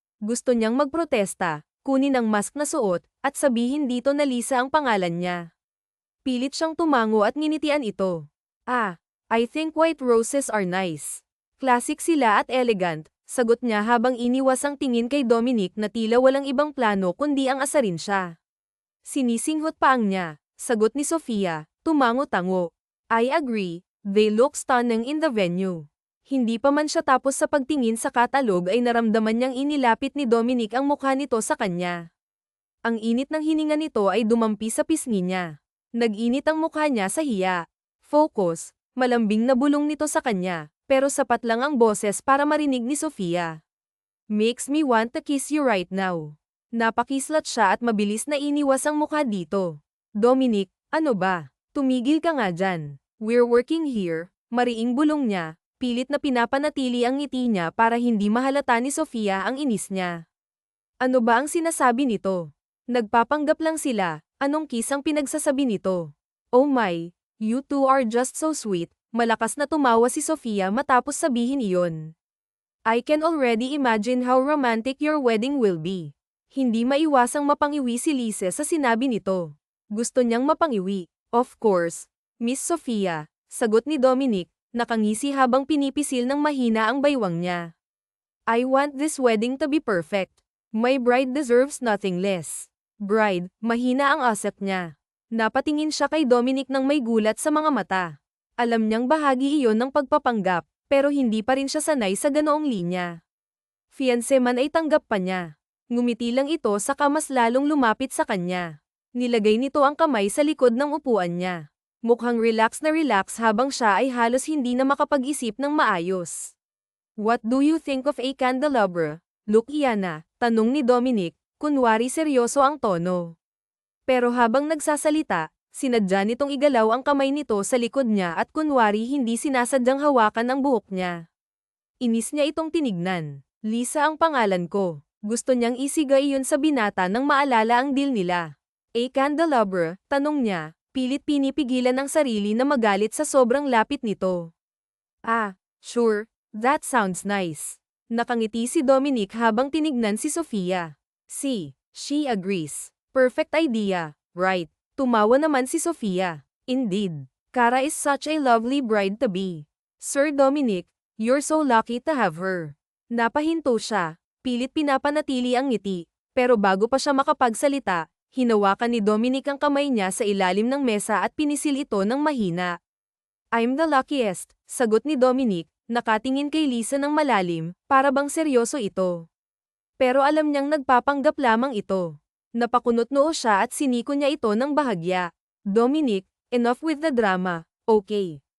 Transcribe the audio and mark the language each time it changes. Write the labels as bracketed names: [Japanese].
[Filipino] Gusto niyang magprotesta, kunin ang mask na suot, at sabihin dito na Lisa ang pangalan niya. Pilit siyang tumango at nginitian ito. [English] I think white roses are nice. [Filipino] Classic sila at elegant, sagot niya habang iniwas ang tingin kay Dominic na tila walang ibang plano kundi ang asarin siya. Sinisinghot pa ang niya, sagot ni Sofia, tumango-tango. [English] I agree, they look stunning in the venue. [Filipino] Hindi pa man siya tapos sa pagtingin sa katalog ay naramdaman niyang inilapit ni Dominic ang mukha nito sa kanya. Ang init ng hininga nito ay dumampi sa pisngi niya. Nag-init ang mukha niya sa hiya. Focus, malambing na bulong nito sa kanya, pero sapat lang ang boses para marinig ni Sofia. [English] Makes me want to kiss you right now. [Filipino] Napakislat siya at mabilis na iniwas ang mukha dito. Dominic, ano ba? Tumigil ka nga dyan. [English] We're working here, [Filipino] mariing bulong niya. Pilit na pinapanatili ang ngiti niya para hindi mahalata ni Sofia ang inis niya. Ano ba ang sinasabi nito? Nagpapanggap lang sila, anong kiss ang pinagsasabi nito? [English] Oh my, you two are just so sweet, [Filipino] malakas na tumawa si Sofia matapos sabihin iyon. [English] I can already imagine how romantic your wedding will be. [Filipino] Hindi maiwasang mapangiwi si Lise sa sinabi nito. Gusto niyang mapangiwi. [English] Of course, [Filipino] Miss Sofia, sagot ni Dominic, nakangisi habang pinipisil ng mahina ang baywang niya. [English] I want this wedding to be perfect. My bride deserves nothing less. [Filipino] Bride, mahina ang asep niya. Napatingin siya kay Dominic nang may gulat sa mga mata. Alam niyang bahagi iyon ng pagpapanggap, pero hindi pa rin siya sanay sa ganoong linya. Fiancé man ay tanggap pa niya. Ngumiti lang ito saka mas lalong lumapit sa kanya. Nilagay nito ang kamay sa likod ng upuan niya. Mukhang relax na relax habang siya ay halos hindi na makapag-isip ng maayos. [English] What do you think of a candelabra, Luciana? [Filipino] Tanong ni Dominic, kunwari seryoso ang tono. Pero habang nagsasalita, sinadya nitong igalaw ang kamay nito sa likod niya at kunwari hindi sinasadyang hawakan ang buhok niya. Inis niya itong tinignan. Lisa ang pangalan ko. Gusto niyang isiga iyon sa binata nang maalala ang deal nila. A candelabra, tanong niya, pilit pinipigilan ang sarili na magalit sa sobrang lapit nito. [English] Ah, sure, that sounds nice. [Filipino] Nakangiti si Dominic habang tinignan si Sofia. [English] See, she agrees. Perfect idea, right? [Filipino] Tumawa naman si Sofia. [English] Indeed, Cara is such a lovely bride to be. Sir Dominic, you're so lucky to have her. [Filipino] Napahinto siya. Pilit pinapanatili ang ngiti, pero bago pa siya makapagsalita, hinawakan ni Dominic ang kamay niya sa ilalim ng mesa at pinisil ito ng mahina. [English] I'm the luckiest, [Filipino] sagot ni Dominic, nakatingin kay Lisa ng malalim, para bang seryoso ito. Pero alam niyang nagpapanggap lamang ito. Napakunot noo siya at siniko niya ito ng bahagya. [English] Dominic, enough with the drama, okay.